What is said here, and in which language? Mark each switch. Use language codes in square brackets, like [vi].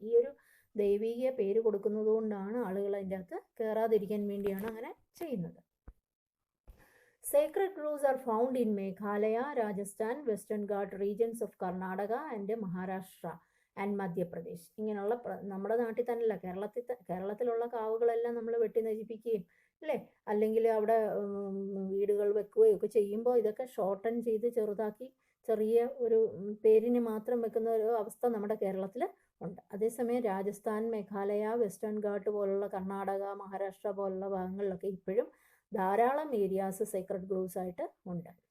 [ml] ഈ ഒരു ദൈവീക പേര് കൊടുക്കുന്നത് കൊണ്ടാണ് ആളുകൾ അതിൻ്റെ അകത്ത് കയറാതിരിക്കാൻ വേണ്ടിയാണ് അങ്ങനെ ചെയ്യുന്നത്. [en] Sacred groves are found in Meghalaya, Rajasthan, Western Ghat regions of Karnataka and Maharashtra and Madhya Pradesh. [ml] ഇങ്ങനെയുള്ള നമ്മുടെ നാട്ടിൽ തന്നെയല്ല, കേരളത്തിലുള്ള കാവുകളെല്ലാം നമ്മൾ വെട്ടി നശിപ്പിക്കുകയും അല്ലേ, അല്ലെങ്കിൽ അവിടെ വീടുകൾ വെക്കുകയും ഒക്കെ ചെയ്യുമ്പോൾ ഇതൊക്കെ ഷോർട്ടൺ ചെയ്ത് ചെറുതാക്കി ചെറിയ ഒരു പേരിന് മാത്രം വെക്കുന്ന ഒരു അവസ്ഥ നമ്മുടെ കേരളത്തിൽ ഉണ്ട്. അതേസമയം രാജസ്ഥാൻ, മേഘാലയ, വെസ്റ്റേൺ ഘാട്ട് പോലുള്ള കർണാടക, മഹാരാഷ്ട്ര പോലുള്ള ഭാഗങ്ങളിലൊക്കെ ഇപ്പോഴും ധാരാളം ഏരിയാസ് സേക്രഡ് ഗ്രോവ്സ് ആയിട്ട് ഉണ്ട്.